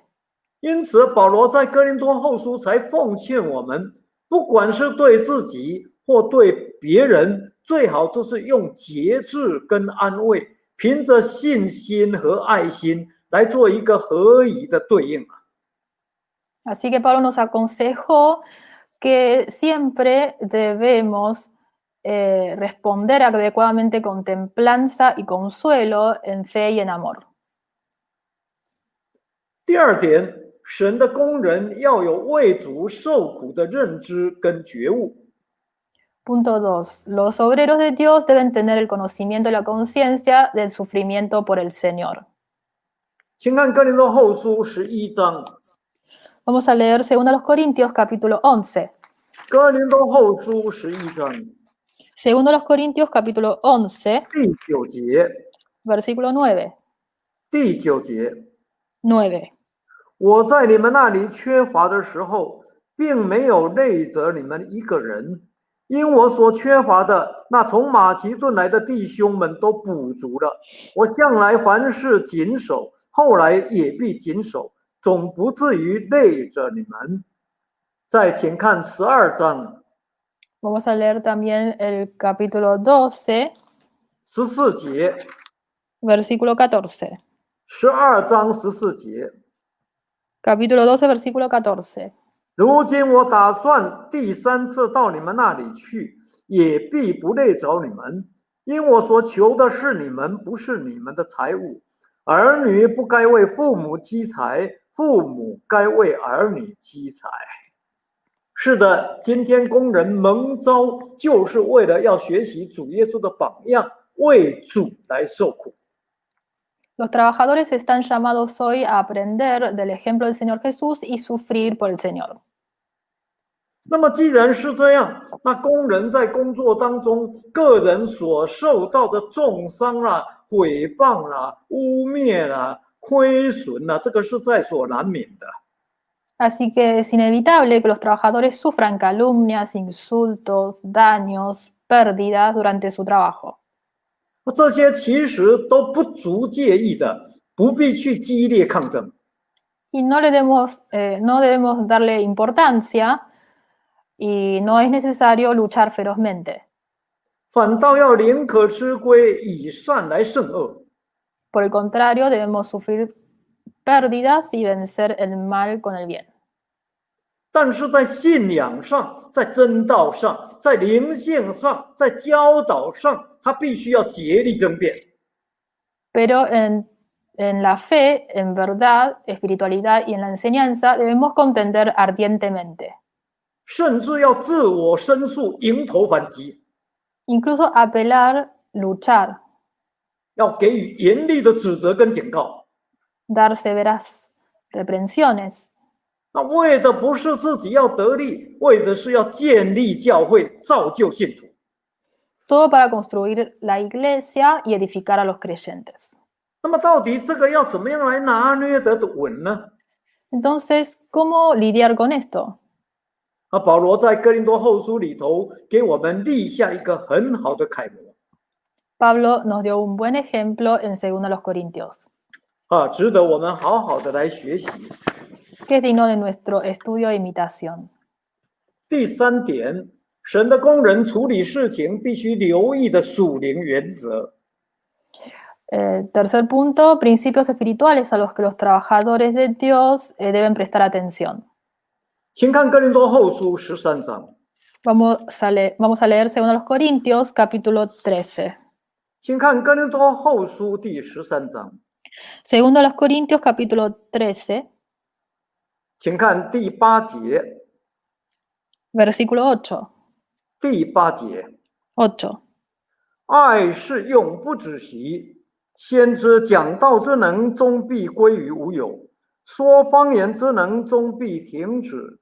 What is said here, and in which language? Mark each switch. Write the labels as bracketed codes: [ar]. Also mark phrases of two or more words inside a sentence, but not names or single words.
[zh] 因此，保罗在哥林多后书才奉劝我们，不管是对自己或对别人，最好就是用节制跟安慰，凭着信心和爱心来做一个合宜的对应啊。 [es] Así que Pablo nos aconsejó que siempre debemos responder adecuadamente con templanza y consuelo en fe y en amor. [zh] 第2点，神的工人要有为主受苦的认知跟觉悟。 [es] Punto 2. Los obreros de Dios deben tener el conocimiento y la conciencia del sufrimiento por el Señor. [zh] 请看哥林多后书11章。 [es] Vamos a leer 2 Corintios capítulo 11. [zh] 哥林多后书11章 [es] 2 Corintios capítulo 11, [zh] 第9节。 [es] versículo 9. [zh] 第9节， 9. 我在你们那里缺乏的时候，并没有累着你们一个人，因我所缺乏的，那从马其顿来的弟兄们都补足了。我向来凡事谨守，后来也必谨守，总不至于累着你们。再请看12章 [es] Vamos a leer también el capítulo 12, [zh] 14 节， [es] versículo 14. [zh] 12章14节。 [es] Capítulo 12, versículo 14. [zh] 如今我打算第3次到你们那里去，也必不累着你们，因我所求的是你们，不是你们的财物。儿女不该为父母积财，父母该为儿女积财。是的，今天工人蒙召，就是为了要学习主耶稣的榜样，为主来受苦。 [es] Los trabajadores están llamados hoy a aprender del ejemplo del Señor Jesús y sufrir por el Señor. [zh] 那么既然是这样，那工人在工作当中，个人所受到的重伤啦、毁谤啦、污蔑啦、亏损啦，这个是在所难免的。 [es] Así que es inevitable que los trabajadores sufran calumnias, insultos, daños, pérdidas durante su trabajo. [zh] 这些其实都不足介意的，不必去激烈抗争。 [es] Y no debemos darle importancia y no es necesario luchar ferozmente. [zh] 反倒要宁可吃亏，以善来胜恶。 [es] Por el contrario, debemos sufrir pérdidas y vencer el mal con el bien. [zh] 但是在信仰上，在真道上，在灵性上，在教导上，他必须要竭力争辩。 [es] Pero en la fe, en verdad, espiritualidad y en la enseñanza debemos contender ardientemente. [zh] 甚至要自我申诉，迎头反击， [es] Incluso apelar, luchar, [zh] 要给予严厉的指责跟警告。 [es] dar severas reprensiones. [zh] 那为的不是自己要得利，为的是要建立教会，造就信徒。 [es] Todo para construir la iglesia y edificar a los creyentes. [zh] 那么到底这个要怎么样来拿捏得稳呢？ [es] Entonces, ¿cómo lidiar con esto? [zh] 保罗在哥林多后书里头给我们立下一个很好的楷模。 [es] Pablo nos dio un buen ejemplo en 2 Corintios, [zh] 值得我们好好的来学习。 [es] que es digno de nuestro estudio e imitación. [zh] 第三点，神的工人处理事情必须留意的属灵原则。 [es] Tercer punto, principios espirituales a los que los trabajadores de Dios deben prestar atención. [zh] 请看哥林多后书13章， [es] Vamos a leer 2 Corintios capítulo 13. [zh] 请看哥林多后书第13章， [es] 2 Corintios capítulo 13, [zh] 请看第8节， [es] versículo 8. [zh] 第8节， 8. 爱是永不止息，先知讲道之能终必归于无有，说方言之能终必停止。